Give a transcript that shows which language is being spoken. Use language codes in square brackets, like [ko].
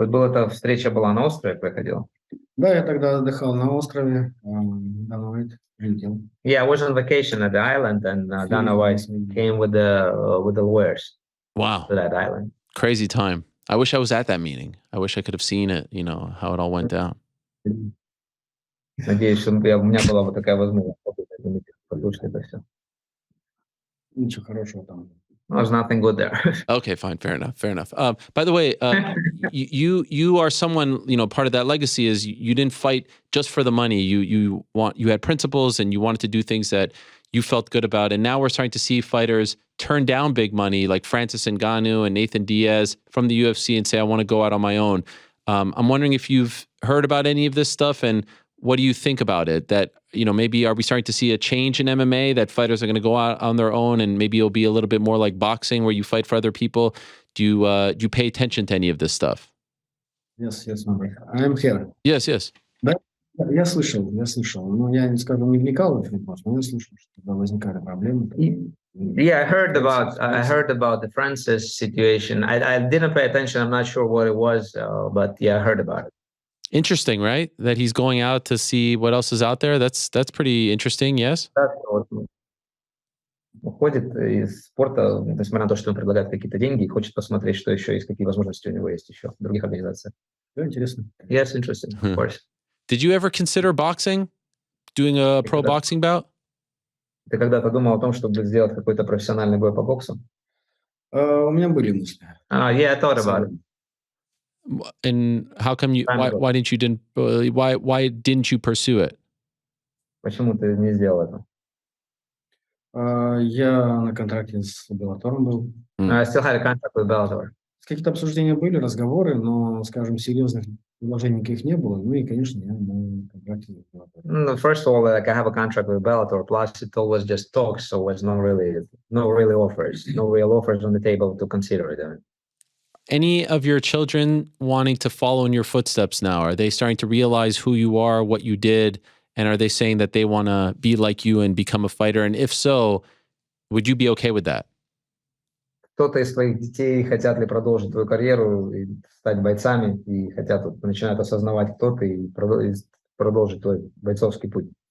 [ru] Эта встреча была на острове, проходила? Да, я тогда отдыхал на острове, Дана Уайт прилетел. [en] Yeah, I was on vacation at the island, and Dana White came with the lawyers. Wow. To that island. Crazy time. I wish I was at that meeting. I wish I could have seen it, how it all went down. [ru] Надеюсь, что у меня была вот такая возможность послушать это все. Ничего хорошего там. [en] There's nothing good there. Okay, fine, fair enough. By the way, you are someone, part of that legacy is you didn't fight just for the money. You had principles and you wanted to do things that you felt good about. And now we're starting to see fighters turn down big money like Francis Ngannou and Nathan Diaz from the UFC and say, I want to go out on my own. I'm wondering if you've heard about any of this stuff and what do you think about it? That, maybe are we starting to see a change in MMA that fighters are going to go out on their own and maybe it'll be a little bit more like boxing where you fight for other people? Do you pay attention to any of this stuff? Yes, my brother. I am here. Yes. [ru] Да, я слышал. Я, не вникал в этот вопрос, но я слышал, что когда возникали проблемы. [en] Yeah, I heard about the Francis situation. I didn't pay attention. I'm not sure what it was, but yeah, I heard about it. Interesting, right? That he's going out to see what else is out there. That's pretty interesting, yes? [ru] Уходит из спорта, несмотря на то, что он предлагает какие-то деньги, и хочет посмотреть, что еще есть, какие возможности у него есть еще в других организациях. Да, интересно. [en] Yes, interesting, of course. Did you ever consider boxing? Doing a pro boxing bout? [ru] Ты когда-то думал о том, чтобы сделать какой-то профессиональный бой по боксу? У меня были мысли. [en] Yeah, I thought about it. And how come why didn't you pursue it? [ru] Почему ты не сделал это? Я на контракте с Bellator был. [en] I still had a contract with Bellator. [ru] Какие-то обсуждения были, разговоры, но, скажем, серьезных предложений никаких не было. Ну и, конечно, я на контракте с Bellator. [en] First of all, like I have a contract with Bellator, plus it all was just talks, so it was no real offers on the table to consider it. Any of your children wanting to follow in your footsteps now? Are they starting to realize who you are, what you did, and are they saying that they want to be like you and become a fighter? And if so, would you be okay with that? [ru] кто-то из твоих детей хотят ли продолжить твою карьеру и стать бойцами, и хотят, начинают осознавать, кто ты, и продолжить твой бойцовский путь?